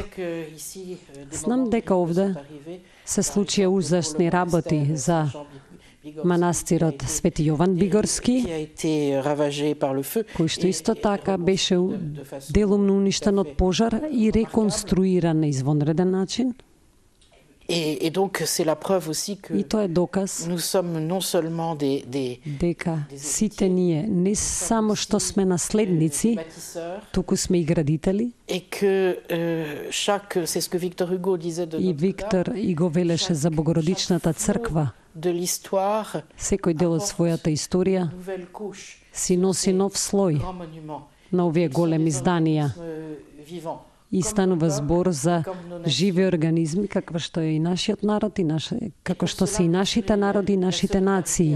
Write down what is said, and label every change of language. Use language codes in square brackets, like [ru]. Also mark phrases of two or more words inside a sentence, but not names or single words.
[mk] Знам дека овде се случија ужасни работи за манастирот Свети Јован Бигорски, кој што исто така беше делумно уништен од пожар и реконструиран на извонреден начин. [fr] Et donc c'est la preuve aussi que nous sommes non seulement [mk] дека сите ние не само што сме наследници, туку сме и градители. [fr] Et que chaque, c'est ce que Victor Hugo disait de [mk] и Виктор и го велеше за Богородичната црква. Секој дел од својата историја си носи нов слој на овие големи зданија. И станува збор за живи организми, каква што е и нашиот народ, како што се и нашите народи, и нашите нации.